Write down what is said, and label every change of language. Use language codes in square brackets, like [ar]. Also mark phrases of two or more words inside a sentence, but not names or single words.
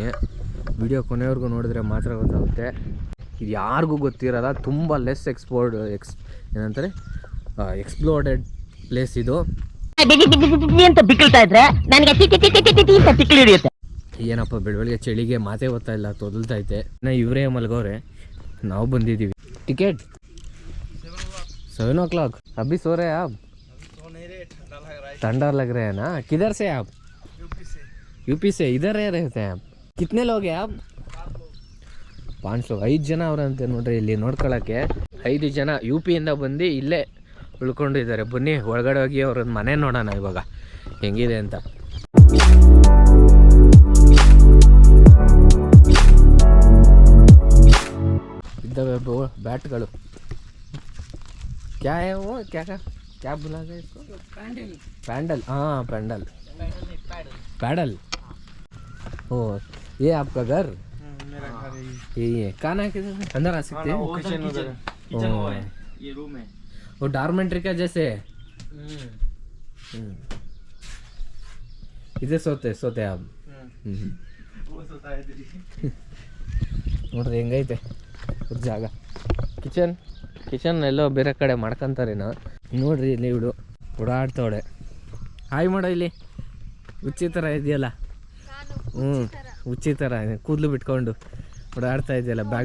[kn] ವಿಡಿಯೋ ಕೊನೆವರೆಗೂ ನೋಡಿದ್ರೆ ಮಾತ್ರ ಗೊತ್ತಾಗುತ್ತೆ. ಇದು ಯಾರಿಗೂ ಗೊತ್ತಿರೋಲ್ಲ, ತುಂಬ ಲೆಸ್ ಏನಂತಾರೆ [en] explored place [kn] ಇದು. ಏನಪ್ಪ ಬೆಳಗ್ಗೆ ಚಳಿಗೆ ಮಾತೇ ಗೊತ್ತಾ ಇಲ್ಲ, ತೊದಲ್ತೈತೆ. ಇವರೇ ಮಲಗೋರೆ, ನಾವು ಬಂದಿದ್ದೀವಿ. ಟಿಕೆಟ್ 7 o'clock [hi] अभी सो रहे हैं आप? ठंडा लग रहा है ना? किधर से आप? यूपी से इधर रहते हैं आप? कितने लोग हैं आप? [kn] 5 लोग. 5 ಜನ ಅವರಂತೆ ನೋಡ್ರಿ. ಇಲ್ಲಿ ನೋಡ್ಕೊಳ್ಳೋಕ್ಕೆ 5 ಜನ ಯು ಪಿಯಿಂದ ಬಂದು ಇಲ್ಲೇ ಉಳ್ಕೊಂಡಿದ್ದಾರೆ. ಬನ್ನಿ ಒಳಗಡೆ ಹೋಗಿ ಅವ್ರದ್ದು ಮನೆ ನೋಡೋಣ ಇವಾಗ ಹೆಂಗಿದೆ ಅಂತ. ಇದ್ದಾವೆ ಬ್ಯಾಟ್ಗಳು. [hi] क्या है वो? क्या बोला गया इसको? पैंडल. हाँ पैंडल. पैडल. ओ ये आपका घर? मेरा घर यही है. खाना किधर अंदर आ सकते हैं? किचन वो है, ये रूम है. वो डॉर्मेंट्री का जैसे इधर सोते आप. वो सोता है इधर. [kn] ನೋಡ್ರಿ ಹೆಂಗೈತೆ ಜಾಗ. ಕಿಚನ್ ಎಲ್ಲೋ ಬೇರೆ ಕಡೆ ಮಾಡ್ಕೊಂತಾರೇನೋ ನೋಡ್ರಿ. ಇಲ್ಲಿ ಇವಳು ಓಡಾಡ್ತಾವಳೆ. ಹಾಯ್ ಮಾಡೋ ಇಲ್ಲಿ. ಹುಚ್ಚಿ ಥರ ಇದೆಯಲ್ಲ, ಹುಚ್ಚಿ ಥರ ಕೂದಲು ಬಿಟ್ಕೊಂಡು ಓಡಾಡ್ತಾ ಇದೆಯಲ್ಲ ಬ್ಯಾಗು.